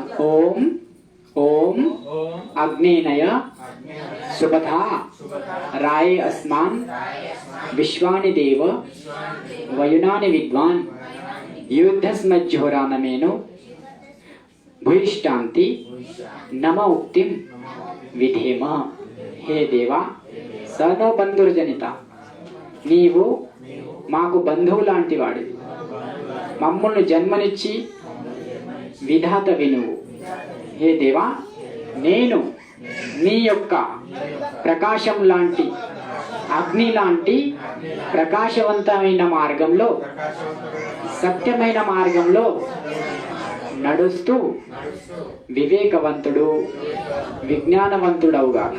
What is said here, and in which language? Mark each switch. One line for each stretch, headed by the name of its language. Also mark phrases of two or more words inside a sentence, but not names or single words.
Sanskrit: ओम ओम अग्नेनय सुपथा राये अस्मान् विश्वानि देव वयुनानि विद्वान् युद्धस्मज्जोरानमेनो भूयिष्ठान्ति नम उक्तिं विधेम. हे देवा, సనో బంధుర్జనిత,
Telugu: నీవు మాకు బంధువు లాంటి వాడివి. మమ్మల్ని జన్మనిచ్చి విధాత వినువు. హే దేవా, నేను నీ యొక్క ప్రకాశం లాంటి అగ్ని లాంటి ప్రకాశవంతమైన మార్గంలో సత్యమైన మార్గంలో నడుస్తూ వివేకవంతుడు విజ్ఞానవంతుడవుగాక.